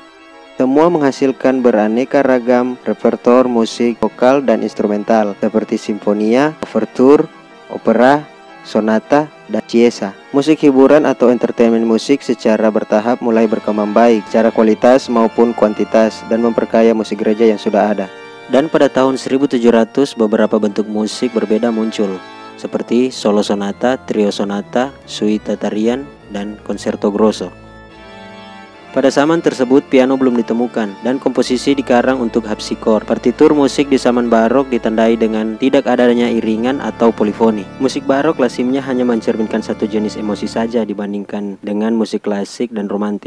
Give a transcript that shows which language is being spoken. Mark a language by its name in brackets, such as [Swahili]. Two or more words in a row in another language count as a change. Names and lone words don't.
[Indonesian] Semua menghasilkan beraneka ragam repertoire musik vokal dan instrumental seperti simfonia, overture, opera, sonata, dan chiesa. Musik hiburan atau entertainment musik secara bertahap mulai berkembang baik secara kualitas maupun kuantitas dan memperkaya musik gereja yang sudah ada. Dan pada tahun 1700 beberapa bentuk musik berbeda muncul seperti solo sonata, trio sonata, suite tarian, dan [Italian] concerto grosso. [Indonesian] Pada zaman tersebut piano belum ditemukan dan komposisi dikarang untuk harpsichord. Partitur musik di zaman barok ditandai dengan tidak adanya iringan atau polifoni. Musik barok lazimnya hanya mencerminkan satu jenis emosi saja dibandingkan dengan musik klasik dan romantik.